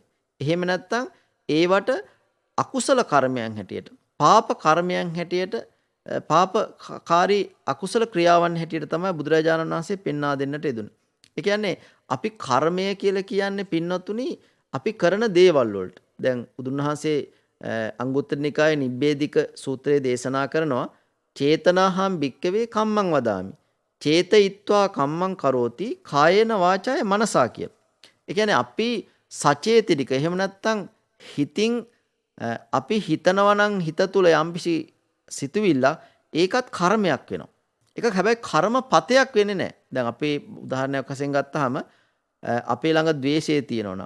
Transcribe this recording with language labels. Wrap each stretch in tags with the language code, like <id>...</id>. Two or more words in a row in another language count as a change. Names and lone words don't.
<si>එහෙම නැත්නම් ඒවට අකුසල කර්මයන් හැටියට පාප කර්මයන් හැටියට පාපකාරී අකුසල ක්‍රියාවන් හැටියට තමයි බුදුරජාණන් වහන්සේ පෙන්වා දෙන්නට යෙදුනේ. ඒ කියන්නේ අපි කර්මය කියලා කියන්නේ පින්වත්තුනි අපි කරන දේවල් වලට. දැන් බුදුන් වහන්සේ අංගුත්තර නිකායේ නිබ්බේධික සූත්‍රයේ දේශනා කරනවා</si> <pi>චේතනාහම් භික්කවේ කම්මං වදාමි. චේතයිත්වා කම්මං කරෝති කායේන වාචාය මනසා කියලා.</pi> <si>ඒ කියන්නේ අපි සචේතනික එහෙම නැත්නම් හිතින් අපි හිතනවා නම් හිත තුල යම්කිසි සිතුවිල්ල ඒකත් කර්මයක් වෙනවා. ඒක හැබැයි කර්මපතයක් වෙන්නේ නැහැ. දැන් අපි උදාහරණයක් වශයෙන් ගත්තාම අපේ ළඟ ද්වේෂය තියෙනවා.</si>